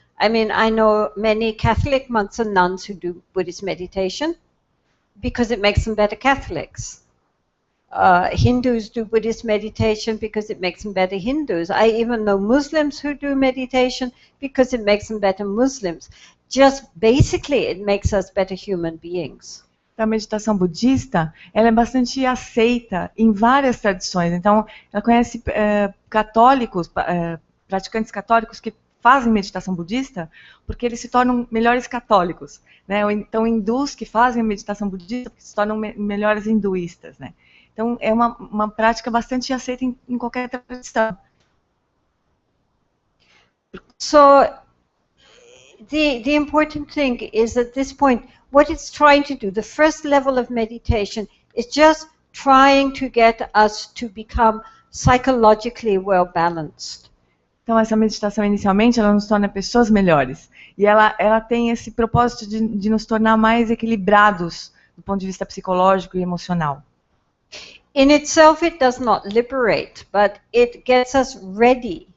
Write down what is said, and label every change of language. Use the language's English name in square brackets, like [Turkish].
[English] I mean, I know many Catholic monks and nuns who do Buddhist meditation because it makes them better Catholics. Hindus do Buddhist meditation because it makes them better Hindus. I even know Muslims who do meditation because it makes them better Muslims. Just basically, it makes us better human beings. [Portuguese] A meditação budista, ela é bastante aceita em várias tradições. Então, ela conhece católicos, praticantes católicos que fazem meditação budista porque eles se tornam melhores católicos, né? Ou então hindus que fazem meditação budista porque se tornam melhores hinduístas, né? Então, é uma prática bastante aceita em qualquer tradição. [English] So, the important thing is at this point, what it's trying to do, the first level of meditation, is just trying to get us to become psychologically well balanced. [Portuguese] Então, essa meditação, inicialmente, ela nos torna pessoas melhores. E ela tem esse propósito de nos tornar mais equilibrados do ponto de vista psicológico e emocional. [English] In itself, it does not liberate, but it gets us ready.